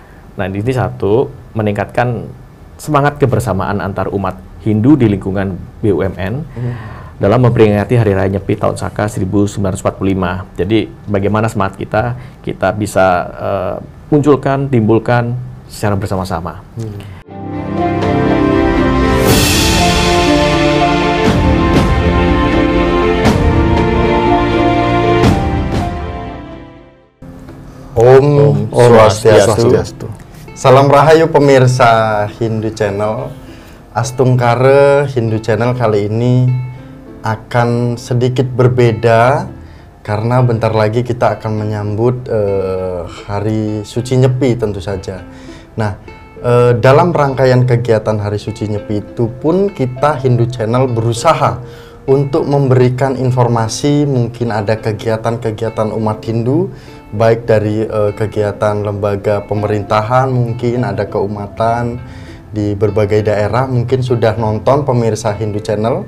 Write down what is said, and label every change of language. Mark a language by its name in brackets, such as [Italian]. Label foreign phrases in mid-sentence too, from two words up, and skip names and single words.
[Indonesian] Nah, ini satu, meningkatkan semangat kebersamaan antar umat Hindu di lingkungan BUMN dalam memperingati Hari Raya Nyepi Tahun Saka 1945. Jadi, bagaimana semangat kita bisa timbulkan secara bersama-sama. [Balinese] Om Swastiastu. [Indonesian] Salam Rahayu pemirsa Hindu Channel. Astungkare Hindu Channel kali ini akan sedikit berbeda karena bentar lagi kita akan menyambut Hari Suci Nyepi tentu saja. Nah, dalam rangkaian kegiatan Hari Suci Nyepi itu pun kita Hindu Channel berusaha untuk memberikan informasi, mungkin ada kegiatan-kegiatan umat Hindu, baik dari kegiatan lembaga pemerintahan, mungkin ada keumatan di berbagai daerah, mungkin sudah nonton pemirsa Hindu Channel.